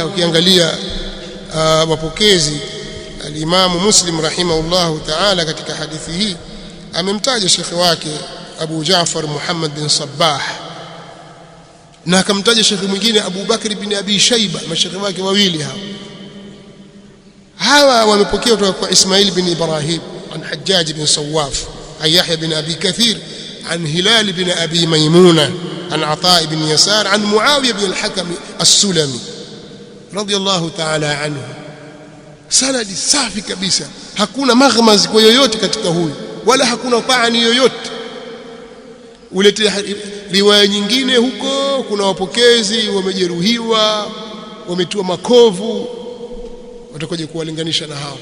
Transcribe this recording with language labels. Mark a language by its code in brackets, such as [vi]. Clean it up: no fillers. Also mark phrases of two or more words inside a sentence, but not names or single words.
[sw] Ukiangalia wapokezi, al-Imam Muslim [ar] رحمه الله تعالى [sw] katika hadithi hii amemtaja shekhi wake Abu Jaafar Muhammad bin Sabbah, na akamtaja shekhi mwingine Abu Bakr bin Abi Shayba, mashekhi wake wawili hawa wamepokea kutoka kwa Ismail bin Ibrahim an Hajjaj bin Sawaf an Yahya bin Abi Kathir an Hilal bin Abi Maymuna an Ata ibn Yasar an Muawiya bin al-Hakam as-Sulami [ar] رضي الله تعالى عنه. [sw] Sanadi safi kabisa, hakuna maghmaz kwa yoyote katika huyu, wala hakuna taani yoyote. Ulete riwaya nyingine huko, kuna wapokezi wamejeruhiwa, wametiwa makovu, watakoje kuwalinganisha na hao?